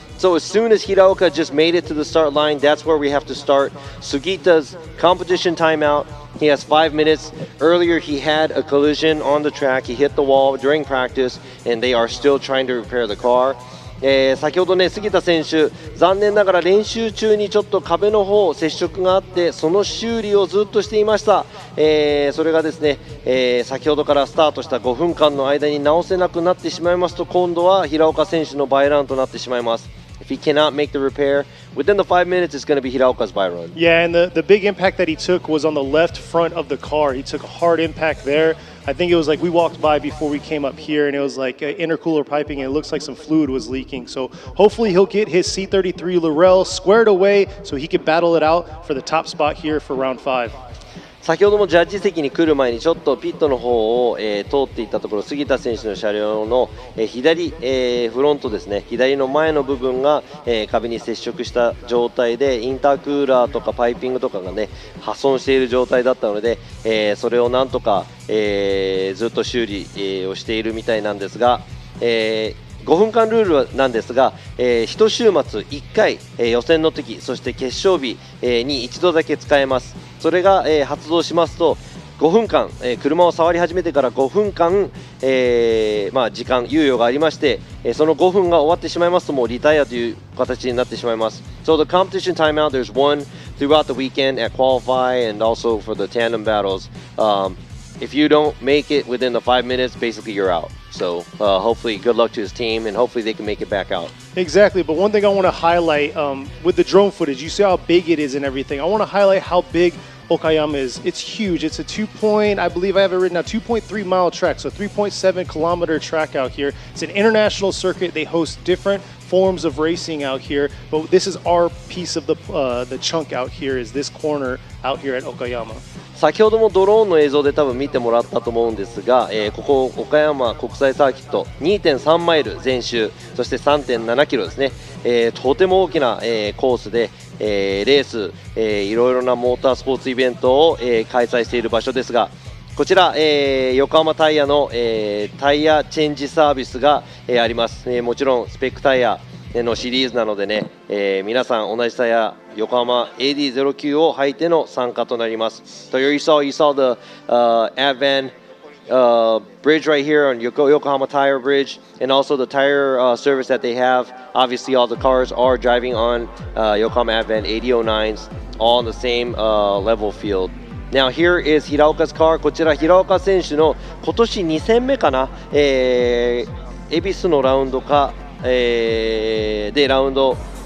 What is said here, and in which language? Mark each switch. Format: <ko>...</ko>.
<en>So as soon as Hiraoka just made it to the start line, that's where we have to start Sugita's competition timeout. He has 5 minutes. Earlier he had a collision on the track. He hit the wall during practice, and they are still trying to repair the car.</en> <ja>先ほどね杉田選手残念ながら練習中にちょっと壁の方接触があってその修理をずっとしていました、それがですね、先ほどからスタートした5分間の間に直せなくなってしまいますと今度は平岡選手のバイランとなってしまいます。</ja> <en>If he cannot make the repair within the 5 minutes, it's going to be Hiraoka's by run. Yeah, and the big impact that he took was on the left front of the car. He took a hard impact there. I think it was like we walked by before we came up here, and it was like intercooler piping, and it looks like some fluid was leaking. So hopefully he'll get his C33 Laurel squared away so he can battle it out for the top spot here for round 5.</en> <ja>先ほどもジャッジ席に来る前にちょっとピットの方を、通っていったところ杉田選手の車両の、左、フロントですね左の前の部分が、壁に接触した状態でインタークーラーとかパイピングとかがね破損している状態だったので、それをなんとか、ずっと修理、をしているみたいなんですが、5分間ルールなんですが、1週末1回、予選の時そして決勝日、に一度だけ使えます。それが、発動しますと5分間、車を触り始めてから5分間、時間猶予がありまして、その5分が終わってしまいますともうリタイアという形になってしまいます。</ja> <en>So the competition timeout, there's one throughout the weekend at qualify and also for the tandem battles. If you don't make it within the 5 minutes, basically you're out. So hopefully good luck to his team and hopefully they can make it back out. Exactly, but one thing I want to highlight with the drone footage, you see how big it is and everything. I want to highlight how big Okayama is. It's huge. It's a I believe I have it written out, 2.3 mile track, so 3.7 kilometer track out here. It's an international circuit. They host different forms of racing out here, but this is our piece of the chunk out here is this corner out here at Okayama.</en> <ja>先ほどもドローンの映像で多分見てもらったと思うんですが、ここ岡山国際サーキット 2.3 マイル全周そして 3.7 キロですね、とても大きな、コースで、レース、いろいろなモータースポーツイベントを、開催している場所ですがこちら、横浜タイヤの、タイヤチェンジサービスが、あります、もちろんスペックタイヤのシリーズなのでね、皆さん同じタイヤ横浜 AD09 を履いての参加となります。</ja> <en>So you saw the Advan bridge right here on Yokohama Tire Bridge, and also the tire service that they have. Obviously, all the cars are driving on Yokohama Advan 8009s, all on the same level field. Now here is 平岡 's car.</en> <ja>こちら平岡選手の今年2戦目かな、恵比寿のラウンドか、でラウンド</ja>